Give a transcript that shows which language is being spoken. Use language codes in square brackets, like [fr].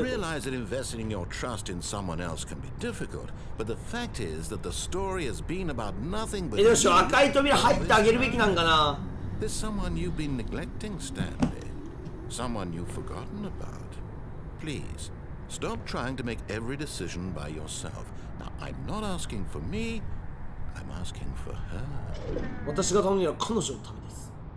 [en] I realize that investing your trust in someone else can be difficult, but the fact is that the story has been about nothing but. [ja] どうしよう、赤い扉入ってあげるべきなんかな。 [en] There's someone you've been neglecting, Stanley. Someone you've forgotten about. Please, stop trying to make every decision by yourself. Now, I'm not asking for me. I'm asking for her. [ja] 私が頼むには彼女のためです。